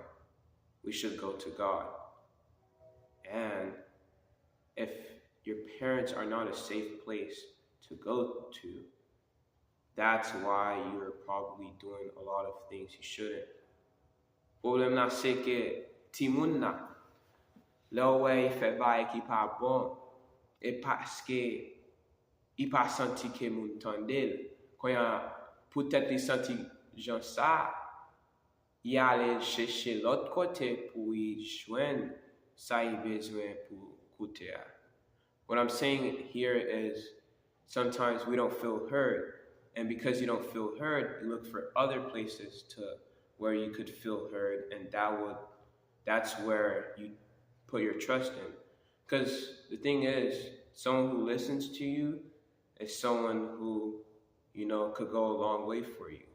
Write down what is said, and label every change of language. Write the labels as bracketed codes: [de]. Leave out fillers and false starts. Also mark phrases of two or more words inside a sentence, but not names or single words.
[en] We should go to God. And if your parents are not a safe place to go to, that's why you're probably doing a lot of things you shouldn't. [acf] Problem na se ke ti moun na, la wè fè baye ki pa bon, e paske I pa santi ke moun tendel. Koyan pou tèt li santi jan sa, I ale cherche l'autre kote pou I jwen sa I bezwen pou koute a. [en] What I'm saying here is sometimes we don't feel heard, and because you don't feel heard, you look for other places to where you could feel heard, and that's where you put your trust in. Because the thing is, someone who listens to you is someone who, could go a long way for you.